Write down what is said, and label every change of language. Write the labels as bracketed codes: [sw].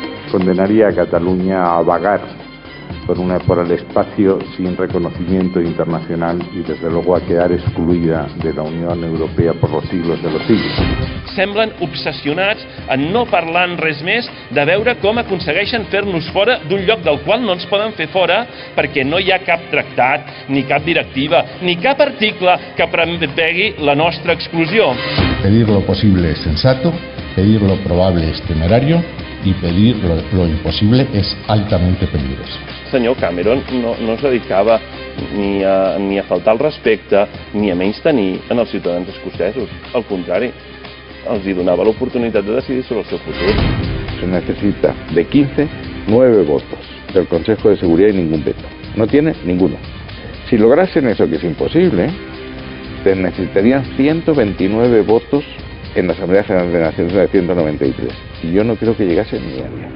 [es] condenaría a Cataluña a vagar por el espacio sin reconocimiento internacional y desde luego a quedar excluida de la Unión Europea por los siglos de los siglos. [ca] Semblen obsessionats en no parlar en res més de veure com aconsegueixen fer-nos fora d'un lloc del qual no ens poden fer fora perquè no hi ha cap tractat, ni cap directiva, ni cap article que prevegi la nostra exclusió. [es] Pedir lo posible es sensato, pedir lo probable es temerario y pedir lo imposible es altamente peligroso. [ca] El senyor Cameron no es dedicava ni a faltar al respecte ni a menystenir en els ciutadans escocesos. Al contrari, els hi donava l'oportunitat de decidir sobre el seu futur. [es] Se necesita de 15, 9 votos del Consejo de Seguridad y ningún veto. No tiene ninguno. Si lograsen eso, que es imposible, se necesitarían 129 votos en la Asamblea General de Naciones de 193. Y yo no creo que llegase ni a 10.